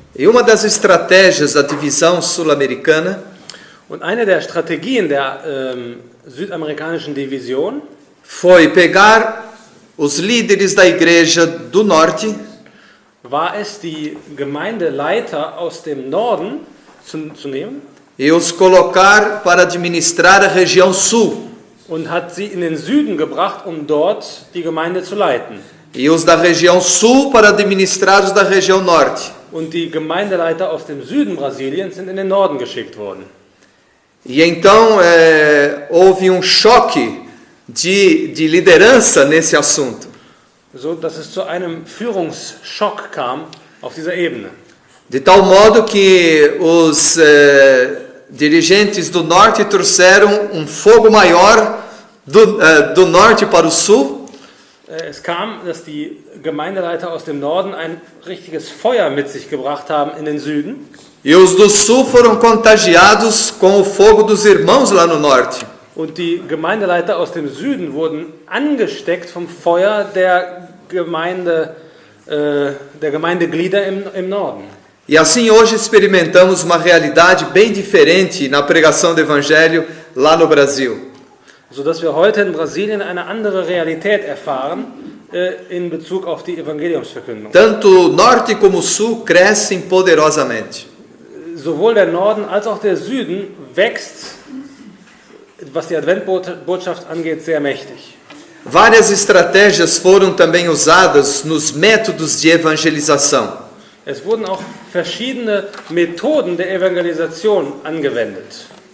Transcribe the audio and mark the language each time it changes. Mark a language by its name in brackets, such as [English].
[Portuguese] E uma das estratégias da divisão sul-americana, [German] und eine der Strategien der südamerikanischen Division, [Portuguese] foi pegar os líderes da igreja do norte, [German] war es, die Gemeindeleiter aus dem Norden zu nehmen [Portuguese] e os colocar para administrar a região sul. [German] Und hat sie in den Süden gebracht, um dort die Gemeinde zu leiten. [Portuguese] E os da região sul para administrar os da região norte. [German] Und die Gemeindeleiter aus dem Süden Brasiliens sind in den Norden geschickt worden. [Portuguese] E então houve choque de liderança nesse assunto. [German] So dass es zu einem Führungsschock kam auf dieser Ebene. [Portuguese] De tal modo que os dirigentes do norte trouxeram fogo maior do norte para o sul. [German] Es kam, dass die Gemeindeleiter aus dem Norden ein richtiges Feuer mit sich gebracht haben in den Süden. [Portuguese] E os do sul foram contagiados com o fogo dos irmãos lá no norte. [German] Und die Gemeindeleiter aus dem Süden wurden angesteckt vom Feuer der Gemeindeglieder im Norden. [Portuguese] E assim hoje experimentamos uma realidade bem diferente na pregação do Evangelho lá no Brasil. [German] Sodass wir heute in Brasilien eine andere Realität erfahren in Bezug auf die Evangeliumsverkündung. [Portuguese] Tanto norte como sul crescem poderosamente. [German] Sowohl der Norden als auch der Süden wächst, was die Adventbotschaft angeht, sehr mächtig. [Portuguese] Várias estratégias foram também usadas nos métodos de evangelização. [German] Es wurden auch verschiedene Methoden der Evangelisation angewendet.